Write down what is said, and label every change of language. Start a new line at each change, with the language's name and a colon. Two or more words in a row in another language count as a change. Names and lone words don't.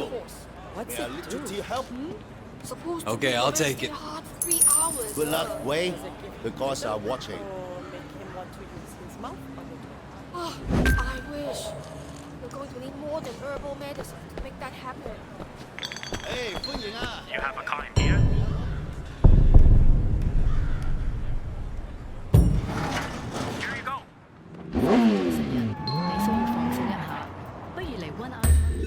English: seahorse? What's May a it little do? tea help? Supposed to Okay, be I'll the take it. Hard 3 hours. Good luck, Wei. Does it give The him gods are freedom watching. Or make him want to use his mouth on the door? Oh, I wish. You're going to need more than herbal medicine to make that happen.
Cantonese: Hey, 歡迎啊！
English: You have a car in here? Here you go.
Cantonese: 你需要放鬆一下，不如嚟温下。